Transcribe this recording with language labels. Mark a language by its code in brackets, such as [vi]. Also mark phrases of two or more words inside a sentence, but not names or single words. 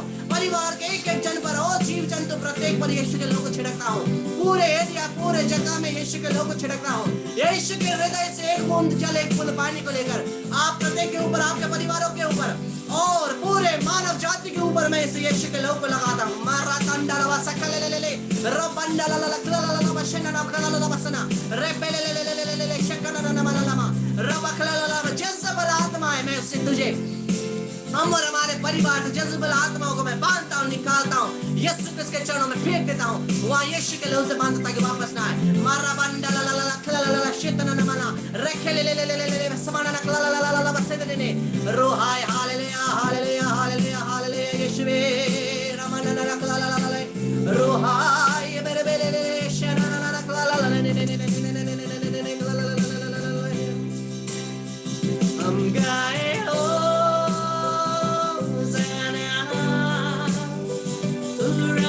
[hi] परिवार के एक एक जन पर और जीव जंतु प्रत्येक पर यीशु के लहू को छिड़कता हूँ। पूरे एरिया, पूरे जगह में यीशु के लहू को छिड़कता हूँ। यीशु के हृदय से एक बूंद जल, एक बूंद पानी को लेकर आप प्रत्येक के ऊपर, आपके परिवारों के ऊपर और पूरे मानव जाति के ऊपर मैं इस यीशु के लहू को लगाता हूँ। मारा तंडा लवा सकले ले ले ले रबंडा ला ला ला ला ला ला बशना ना ला ला ला बसना रेबे ले ले ले ले ले ले शकना ना मा ला ला मा रबकला ला ला जज़बल आत्मा है, मैं उससे तुझे, हम और हमारे परिवार से जज़बल आत्माओं को मैं बांधता हूँ, निकालता हूँ, यीशु क्रिस्त के चरणों में फेंक देता हूँ। वहाँ यीशु के लहू से बांधता ताकि वापस ना आए। मारा बंडा ला ला ला ला ला ला शैतान ना माना रखे ले ले ले ले ले ले समाना ना ला ला ला ला ला बस दे ने रोहाय हालेलुया हालेलुया हालेलुया हालेलुया यीशुवे रमना ना ला ला ला ला रोहाय मेरे बेले ले शना ना ला ला ला ने ने ने ने हम गाए हो ज़ना तू